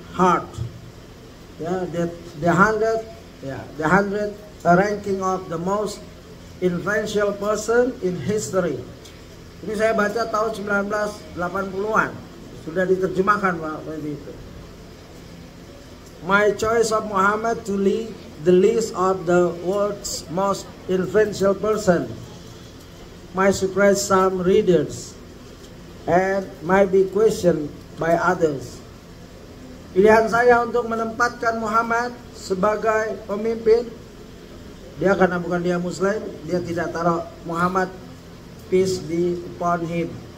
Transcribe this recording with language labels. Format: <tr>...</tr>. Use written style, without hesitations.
<en>Hart, ya, the 100 ranking of the most influential person in history.</en> <id>Ini saya baca tahun 1980-an. Sudah diterjemahkan waktu itu.</id> <en>My choice of Muhammad to lead the list of the world's most influential person might surprise some readers and might be questioned by others.</en> <id>Pilihan saya untuk menempatkan Muhammad sebagai pemimpin, dia karena bukan dia Muslim, dia tidak taruh Muhammad</id> <en>peace be upon him.</en>